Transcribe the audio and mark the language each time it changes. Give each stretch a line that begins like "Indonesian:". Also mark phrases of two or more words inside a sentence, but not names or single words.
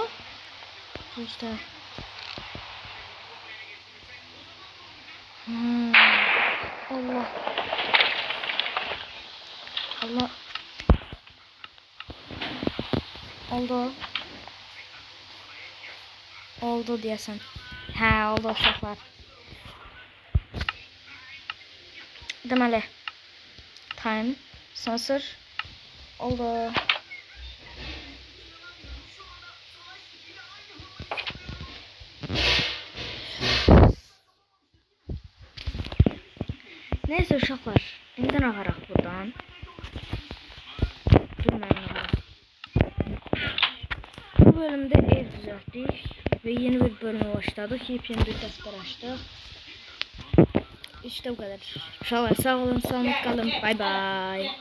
Turkish: Göster. Allah. Oldu diyorsun.
Azerbaijani: Ha oldu uşaqlar. Deməli.
English: Time. Sensor. Oldu.
Turkish: Neyse uşaqlar.
Azerbaijani: İndi ağaraq buradan. Bilməm nə var.
Turkish: bölümde ev düzelttik ve yeni bir bölüme başladık. Yepyeni bir defter açtık. İşte bu kadar. Sağ olun, sağlıcakla kalın.
English: Bay bay.